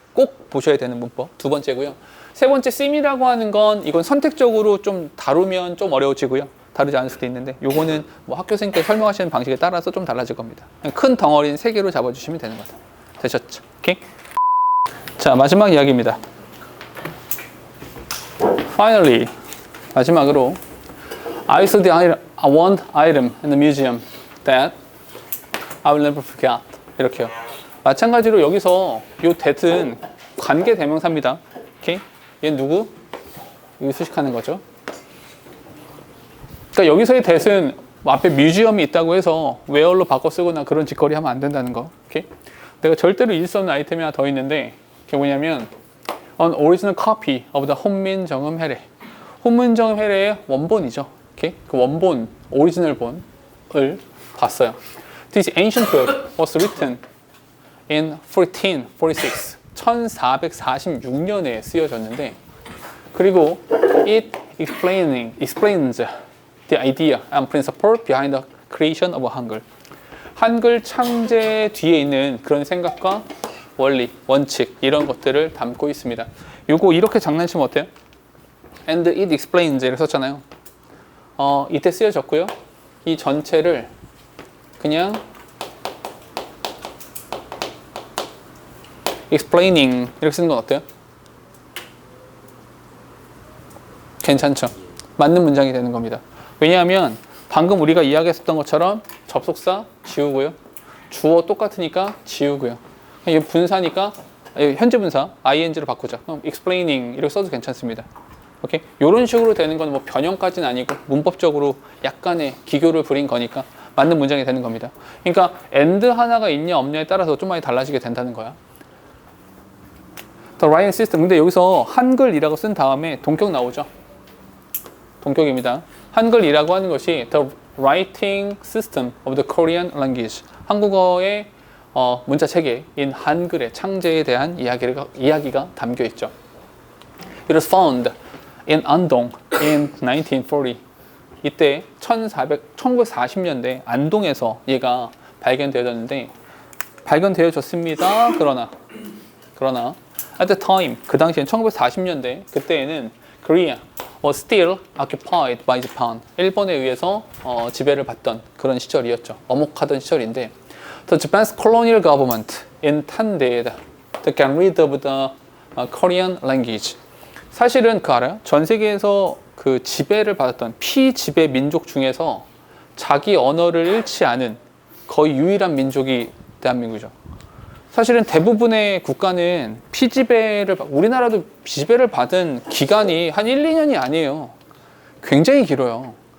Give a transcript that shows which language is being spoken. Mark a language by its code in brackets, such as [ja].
[ko] 꼭 보셔야 되는 문법. 두 번째고요. 세 번째 씀이라고 하는 건 이건 선택적으로 좀 다루면 좀 어려워지고요. 다루지 않을 수도 있는데 요거는 뭐 학교 선생님께서 설명하시는 방식에 따라서 좀 달라질 겁니다. 큰 덩어리는 세 개로 잡아주시면 되는 거다. 되셨죠? 오케이? 자, 마지막 이야기입니다. [en] Finally, [ko] 마지막으로 [en] I saw one item in the museum that I will never forget. [ko] 이렇게요. 마찬가지로 여기서 요 that은 관계 대명사입니다. 오케이? 얘 누구? 여기 수식하는 거죠. 그러니까 여기서의 that은 앞에 뮤지엄이 있다고 해서 where로 바꿔 쓰거나 그런 짓거리 하면 안 된다는 거. 오케이? 내가 절대로 잊을 수 없는 아이템이 하나 더 있는데 그게 뭐냐면 [en] an original copy of the [ko] 혼민정음해례. 혼민정음해례의 원본이죠. 오케이? 그 원본, 오리지널 본을 봤어요. [en] This ancient book was written in 1446. [ko] 1446년에 쓰여졌는데 그리고 [en] it explains the idea and principle behind the creation of Hangul. [ko] 한글 창제 뒤에 있는 그런 생각과 원리, 원칙 이런 것들을 담고 있습니다. 요거 이렇게 장난치면 어때요? [en] And it explains [ko] 이렇게 썼잖아요. 이때 쓰여졌고요. 이 전체를 그냥 explaining 이렇게 쓰는 건 어때요? 괜찮죠? 맞는 문장이 되는 겁니다. 왜냐하면 방금 우리가 이야기했었던 것처럼 접속사 지우고요. 주어 똑같으니까 지우고요. 이게 분사니까 현재 분사 ing로 바꾸자. 그럼 explaining 이렇게 써도 괜찮습니다. 오케이? 이런 식으로 되는 건 뭐 변형까지는 아니고 문법적으로 약간의 기교를 부린 거니까 맞는 문장이 되는 겁니다. 그러니까 and 하나가 있냐 없냐에 따라서 좀 많이 달라지게 된다는 거야. [en] The writing system. [ko] 근데 여기서 한글이라고 쓴 다음에 동격 나오죠. 동격입니다. 한글이라고 하는 것이 [en] the writing system of the Korean language. [ko] 한국어의 문자 체계인 한글의 창제에 대한 이야기가 담겨 있죠. [en] It was found in Andong in 1940. [ko] 이때 1940년대 안동에서 얘가 발견되어졌습니다. 그러나 [en] at the time [ko] 그 당시엔 1940년대 그때에는 그 [en] Korea was still occupied by Japan. [ko] 일본에 의해서 지배를 받던 그런 시절이었죠. 엄혹하던 시절인데 [en] The Japan's colonial government intended to get rid of the Korean language. [ko] 사실은 그 알아요? 전 세계에서 그 지배를 받았던 피지배 민족 중에서 자기 언어를 잃지 않은 거의 유일한 민족이 대한민국이죠. 사실은 대부분의 국가는 우리나라도 지배를 받은 기간이 한 1, 2년이 아니에요. 굉장히 길어요.